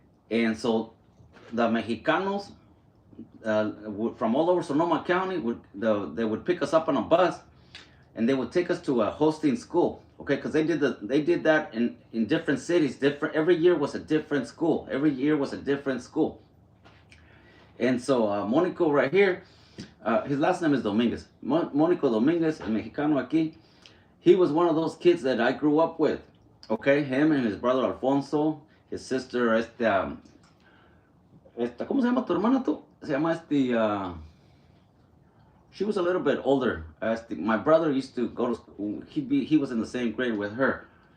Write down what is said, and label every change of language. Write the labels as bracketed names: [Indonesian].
[English] And so the Mexicanos from all over Sonoma County they would pick us up on a bus, and they would take us to a hosting school, okay? Because they did that in different cities. Every year was a different school. Every year was a different school. And so Monico right here, his last name is Dominguez. [Spanish] Monico Dominguez, el mexicano aquí. [English] He was one of those kids that I grew up with, okay? Him and his brother Alfonso, his sister, [Spanish] ¿cómo se llama tu hermana tú? Se llama [English] she was a little bit older. My brother used to go to school. He was in the same grade with her.